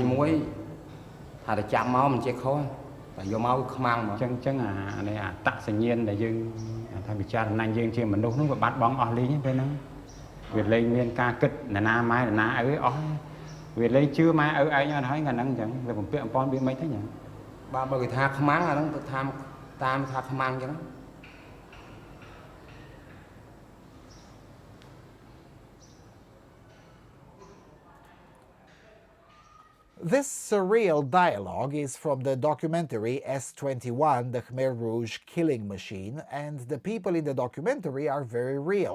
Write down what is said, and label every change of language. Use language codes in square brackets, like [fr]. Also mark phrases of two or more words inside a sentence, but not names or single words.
[km] 21 ថាទៅចាប់មកមិនចេះខុសតែយកមកគឺខ្មាំងមកអញ្ចឹងអានេះអត្តសញ្ញាណដែលយើងថាពិចារណាយើងជាមនុស្សហ្នឹងវាបាត់បង់អស់លីងពេលហ្នឹងវាលែងមានការគិតណាម៉ែណាឪអស់វាលែងជឿម៉ែឪឯងអត់ហើយថ្ងៃហ្នឹងអញ្ចឹងវាបំពាក់អំពន់វាមិនទេអញ្ចឹងបាទបើគេថាខ្មាំងអាហ្នឹងទៅតាមថាខ្មាំងអញ្ចឹង [en] This surreal dialogue is from the documentary S21, The Khmer Rouge Killing Machine, and the people in the documentary are very real.